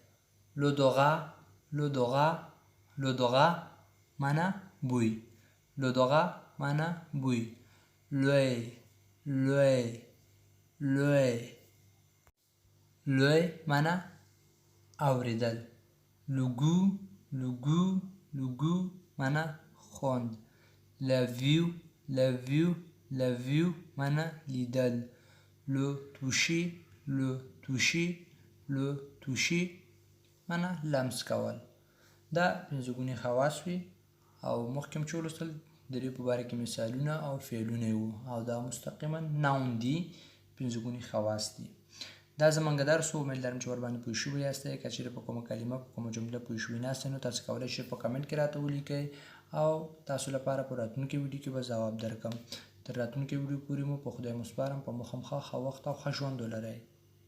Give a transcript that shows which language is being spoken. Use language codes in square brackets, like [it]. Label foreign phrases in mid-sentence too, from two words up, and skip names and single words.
[ps] l'odorat معنا بوی l'odorat معنا بوی l'œil معنا اوریدل [fr] le goût [ps] معنا خوند la vue معنا لیدل [fr] le toucher [ps] معنا لمس کول دا پنځه ګوني حواس وي او مخکې مو چې ولوستل د دې په باره کې مثالونه او فعلونه وو او دا مستقیما ناون دي پنځه ګوني حواس دي دا زمونږ درس و امید لرم چې ورباندې پوه شوي یاستئ که چیرې په کومه کلمه په کومه جمله پوه شوي ناستئ نو تاسو کولی شئ په کمنټ کې راته ولیکئ او تاسو لپاره په راتلونکي ویډیو کې به ځواب درکړم تر راتلونکي ویډیو پورې مو په خدای مو سپارم په مو خامخا ښه وخت او ښه ژوند ولرئ